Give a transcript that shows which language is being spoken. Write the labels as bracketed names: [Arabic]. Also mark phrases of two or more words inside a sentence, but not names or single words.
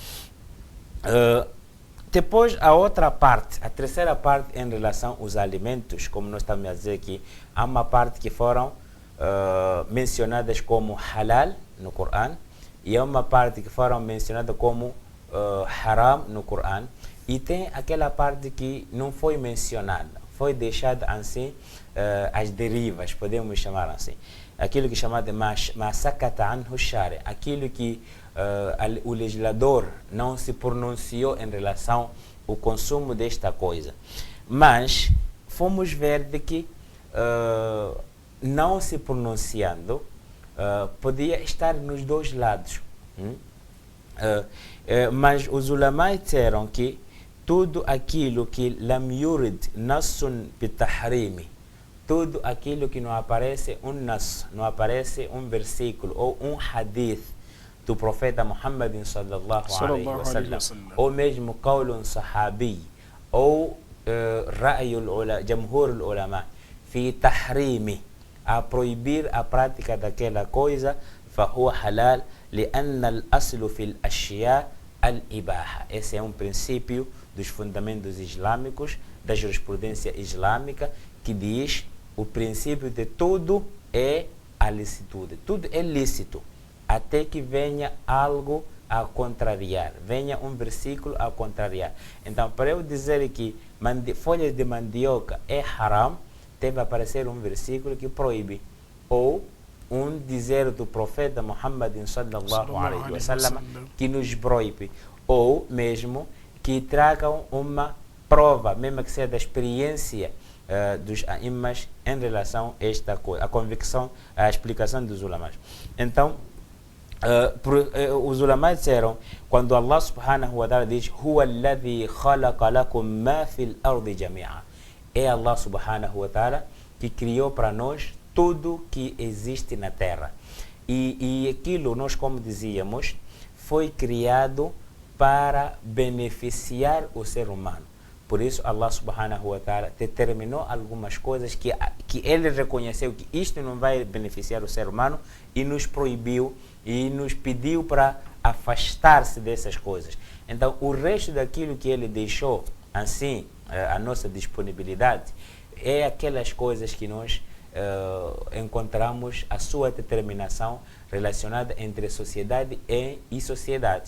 [Portuguese] Depois, a outra parte, a terceira parte em relação aos alimentos, como nós estamos a dizer aqui, há uma parte que foram mencionadas como halal no Corão e há uma parte que foram mencionadas como haram no Corão e tem aquela parte que não foi mencionada, foi deixada assim, as derivas, podemos chamar assim. Aquilo que é chamado de [Arabic] ما سكت عنه الشارع, [Portuguese] aquilo que o legislador não se pronunciou em relação ao consumo desta coisa. Mas fomos ver de que não se pronunciando podia estar nos dois lados. Mas os ulamai disseram que tudo aquilo que [Arabic] لم يرد نص بتحريمه, [Portuguese] tudo aquilo que não aparece um nas, não aparece um versículo ou um hadith do profeta Muhammad [Arabic] صلى الله عليه وسلم, [Portuguese] ou mesmo [Arabic] قول صحابي, ou رأي جمهور العلماء في تحريمه, [Portuguese] a proibir a prática daquela coisa, [Arabic] فهو حلال لأن الأصل في الأشياء الإباحة. [Portuguese] Esse é um princípio dos fundamentos islâmicos, da jurisprudência islâmica, que diz o princípio de tudo é a licitude. Tudo é lícito, até que venha algo a contrariar, venha um versículo a contrariar. Então, para eu dizer que folhas de mandioca é haram, deve aparecer um versículo que proíbe, ou um dizer do profeta Muhammad [Arabic] صلى الله عليه وسلم [Portuguese] que nos proíbe, ou mesmo que tragam uma prova, mesmo que seja da experiência dos aimmas em relação a esta coisa, a convicção, a explicação dos ulamás. Então, os ulamás disseram, quando [Arabic] الله سبحانه وتعالى [Portuguese] diz [Arabic] هو الذي خلق لكم ما في الأرض جميعا, [Portuguese] é [Arabic] الله سبحانه وتعالى [Portuguese] que criou para nós tudo que existe na terra. E aquilo, nós como dizíamos, foi criado para beneficiar o ser humano. Por isso, [Arabic] الله سبحانه وتعالى [Portuguese] determinou algumas coisas que ele reconheceu que isto não vai beneficiar o ser humano e nos proibiu e nos pediu para afastar-se dessas coisas. Então, o resto daquilo que ele deixou, assim, a nossa disponibilidade, é aquelas coisas que nós encontramos a sua determinação relacionada entre sociedade e sociedade.